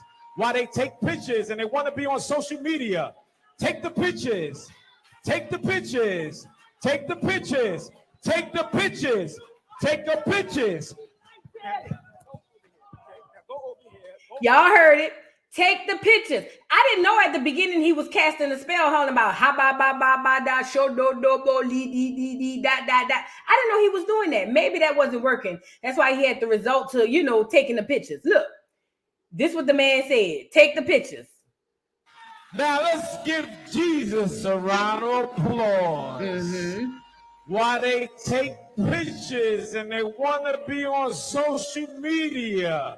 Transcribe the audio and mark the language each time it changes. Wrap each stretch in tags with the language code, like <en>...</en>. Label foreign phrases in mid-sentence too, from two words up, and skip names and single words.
<en>While they take pictures and they want to be on social media, take the pictures. Take the pictures. Take the pictures. Take the pictures. Take the pictures. Y'all heard it. Take the pictures. I didn't know at the beginning he was casting a spell, holding about ha ba ba ba ba da show do do bo li di di di da da da. I didn't know he was doing that. Maybe that wasn't working. That's why he had the result to taking the pictures. Look, this is what the man said. Take the pictures. Now let's give Jesus a round of applause. Mm-hmm. While they take pictures and they want to be on social media.</en>